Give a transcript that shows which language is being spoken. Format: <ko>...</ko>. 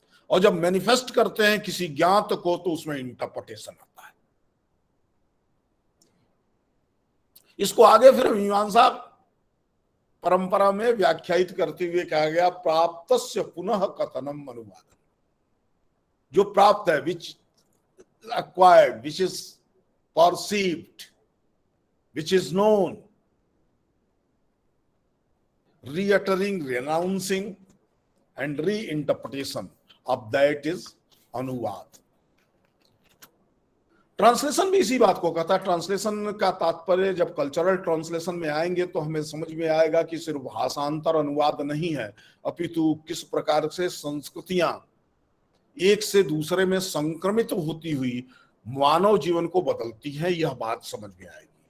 <hi>और जब मैनिफेस्ट करते हैं किसी ज्ञात को, तो उसमें इंटरप्रिटेशन आता है। इसको आगे फिर मीमांसा परंपरा में व्याख्यायित करते हुए कहा गया,</hi> <sa>प्राप्तस्य पुनः कथनम अनुवादम।</sa> <hi>जो प्राप्त है,</hi> <en>Which acquired, which is perceived, which is known, reiterating, renouncing and reinterpretation of that is अनुवाद।</en> <hi>ट्रांसलेशन भी इसी बात को कहता है। ट्रांसलेशन का तात्पर्य, जब कल्चरल ट्रांसलेशन में आएंगे तो हमें समझ में आएगा कि सिर्फ भाषांतर अनुवाद नहीं है, अपितु किस प्रकार से संस्कृतियां एक से दूसरे में संक्रमित होती हुई मानव जीवन को बदलती है, यह बात समझ में आएगी।</hi>